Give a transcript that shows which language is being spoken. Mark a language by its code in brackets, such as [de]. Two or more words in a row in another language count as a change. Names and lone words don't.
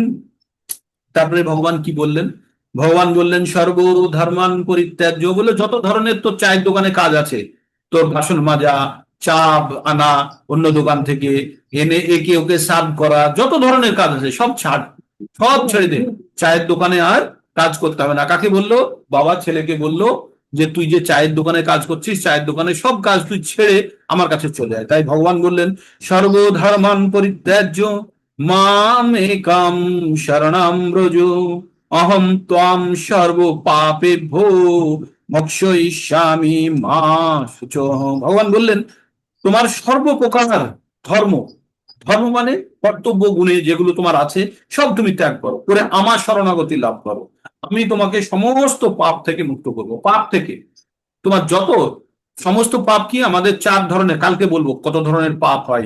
[bn] তারপরে ভগবান কি বললেন, ভগবান বললেন [sa] সর্ব ধর্মান পরিত্যাজ্য, [bn] বলে যত ধরনের তোর চায়ের দোকানে কাজ আছে, তোর বাসন মাজা, চা আনা অন্য দোকান থেকে এনে একে ওকে সার্ভ করা, যত ধরনের কাজ আছে সব ছাড়, সব ছেড়ে দে, চায়ের দোকানে আর কাজ করতে হবে না। কাকে বললো, বাবা ছেলেকে বললো যে তুই যে চায়ের দোকানে কাজ করছিস, চায়ের দোকানে সব কাজ তুই ছেড়ে আমার কাছে চলে আয়। তাই ভগবান বললেন, [sa] সর্বধর্মান পরিত্যাজ্য মাম একাম শরণাম ব্রজ, অহম ত্বাম সর্ব পাপেভ্যো মোক্ষয়িষ্যামি মা শুচঃ। [bn] ভগবান বললেন, তোমার সর্বপ্রকার ধর্ম, ধর্ম মানে কর্তব্য গুণে যেগুলো তোমার আছে সব তুমি ত্যাগ করো, করে আমার শরণাগতি লাভ করো। আমি তোমাকে সমস্ত পাপ থেকে মুক্ত করবো। পাপ থেকে তোমার যত সমস্ত পাপ কি, আমাদের চার ধরনের, কালকে বলবো কত ধরনের পাপ হয়।